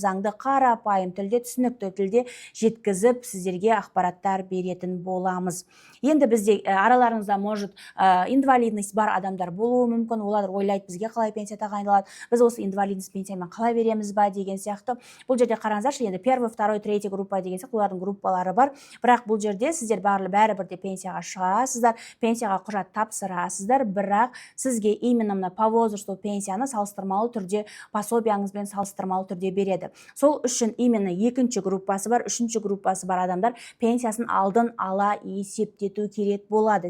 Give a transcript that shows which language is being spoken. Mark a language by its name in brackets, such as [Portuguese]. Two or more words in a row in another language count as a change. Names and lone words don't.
[Kazakh] Заңды қарапайым тілде, түсінікті тілде жеткізіп сіздерге ақпараттар беретін боламыз. Енді бізде араларыңызда [Russian] может инвалидность [Kazakh] бар адамдар болуы мүмкін. Олар ойлайды, бізге қалай пенсия тағайындалады, біз осы инвалидность пенсиямен қалай береміз ба деген сияқты. Бұл жерде қараңыздаршы, енді [Russian] первый, второй, третий [Kazakh] группа деген сияқты олардың группалары бар. Бірақ бұл жерде сіздер бәрібір де пенсияға шығасыздар, пенсияға құжат тапсырасыздар, бірақ сізге именно мына [Russian] по возрасту [Kazakh] пенсияны салыстырмалы түрде пособияңызбен салыстырмалы түрде береді. Сол үшін именно екінші группасы бар, үшінші группасы бар адамдар пенсиясын алдын ала есептету керек болады.